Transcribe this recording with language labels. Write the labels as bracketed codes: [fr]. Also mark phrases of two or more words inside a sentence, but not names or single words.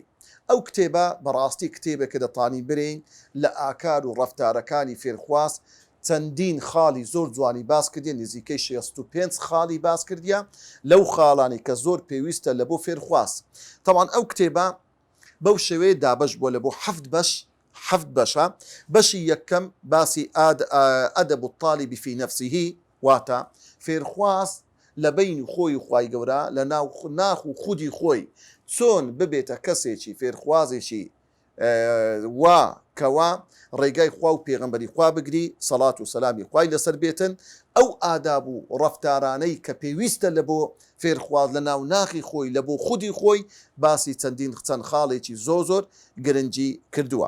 [ckb] ئەو کتێبە بەڕاستی کتێبێکە دەتانی برین لە ئاکار و ڕەفتارەکانی فێرخواز چەندین خاڵی زۆر جوانی باس کردیە، نزیکەی 65 خاڵی باس کردیە لەو خاڵانی کە زۆر پێویستە لە بۆ فێرخواز. تەوان ئەو کتێبە بەو شێوەیە دابەش بووە لە بۆ حەفت بەشە. بەشی یەکەم باسی ئەدەب [ar] الطالب في نفسه، [ckb] واتە فێرخواز لە بین خۆی و خوای گەورە لە ناخ و خودی خۆی چۆن ببێتە کەسێکی فێرخوازێکی وا کەوا ڕێگای خوا و پێغەمبەری خوا بگری، سەڵات و سەلامی خوای لەسەر بێتن. ئەو ئاداب و ڕەفتارانەی کە پێویستە لە بۆ فێرخواز لە ناو ناخی خۆی لە بۆ خودی خۆی باسی چەند خاڵێکی زۆر گرنگی کردووە.